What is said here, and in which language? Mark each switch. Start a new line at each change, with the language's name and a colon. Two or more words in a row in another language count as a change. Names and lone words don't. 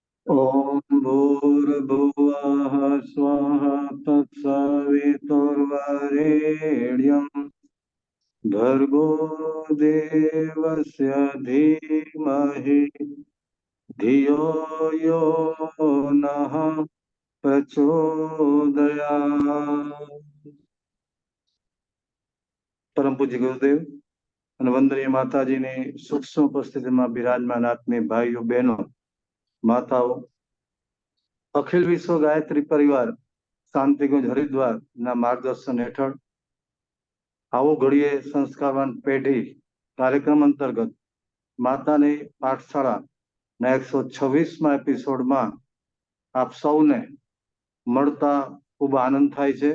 Sanskrit: ॐ भूर्भुवः स्वः तत्सवितुर्वरेण्यम् भर्गो देवस्य धीमहि धियो यो नः प्रचोदयात्।
Gujarati: પરમ પૂજ્ય ગુરુદેવ અને વંદનીય માતાજીની સૂક્ષ્મ ઉપસ્થિતિમાં બિરાજમાન આત્મીય ભાઈઓ બહેનો માતાઓ, અખિલ વિશ્વ ગાયત્રી પરિવાર શાંતિકુંજ હરિદ્વારના માર્ગદર્શન હેઠળ આવો ઘડીએ સંસ્કારવાન પેઢી કાર્યક્રમ અંતર્ગત માતાની પાઠશાળાના 126મા એપિસોડમાં આપ સૌને મળતા ખૂબ આનંદ થાય છે.